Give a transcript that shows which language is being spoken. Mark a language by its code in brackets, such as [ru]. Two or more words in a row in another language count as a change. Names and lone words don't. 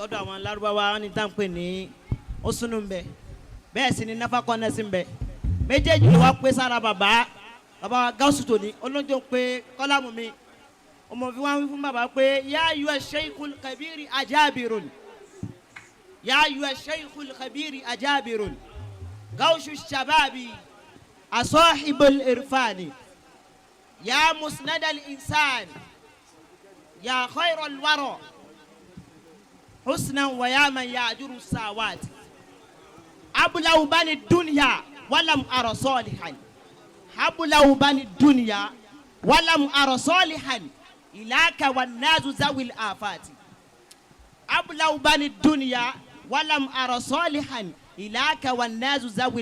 [yo] lọ́dọ̀ àwọn Lárúbáwá ní tàǹpé ní ó súnú ń bẹ bẹ́ẹ̀ sì ni náfà kọ́nẹ́sì ń bẹ méjèèjì ló wá pé sára bàbá Gáúsù tòní olóńjó pé kọ́lámù mi ọmọ fi wá wí fún bàbá pé [ar] يا أيها شيخ الكبير الجابر يا أيها شيخ الكبير الجابر غوث الشباب صاحب العرفان يا مسند الإنسان يا خير الورى حسنا ويا من يأجر الساوات أبلغ بني الدنيا ولم أرى صالحا أبلغ بني الدنيا ولم أرى صالحا إلاك والناس ذوي الآفات أبلغ بني الدنيا ولم أرى صالحا إلاك والناس ذوي